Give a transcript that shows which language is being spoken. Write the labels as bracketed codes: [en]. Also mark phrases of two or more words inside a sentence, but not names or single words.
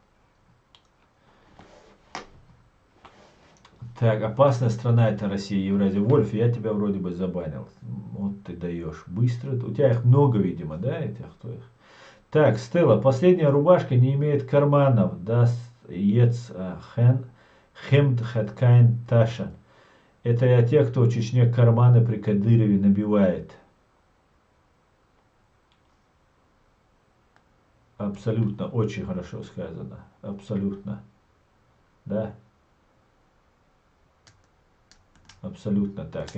[ru] Так, опасная страна это Россия, Евразия. Вольф, я тебя вроде бы забанил. Вот ты даешь. Быстро. У тебя их много, видимо, да, этих твоих? Так, Стелла, последняя рубашка не имеет карманов. [de] Das jetzt Hemd hat kein Taschen. [ru] Это я те, кто в Чечне карманы при Кадырове набивает. Абсолютно, очень хорошо сказано. Абсолютно. Да? Абсолютно так.